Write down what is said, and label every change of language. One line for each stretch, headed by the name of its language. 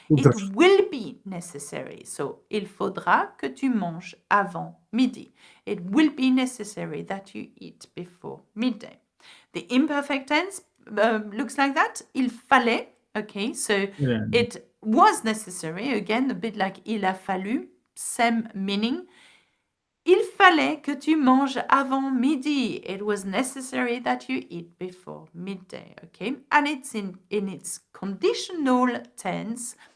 English: It will be necessary. So
French: il faudra que tu manges avant midi.
English: It will be necessary that you eat before midday. The imperfect tense looks like that.
French: Il fallait.
English: Okay, so it was necessary. Again, a bit like
French: il a fallu.
English: Same meaning.
French: Il fallait que tu manges avant midi.
English: It was necessary that you eat before midday. Okay, and it's in its conditional tense.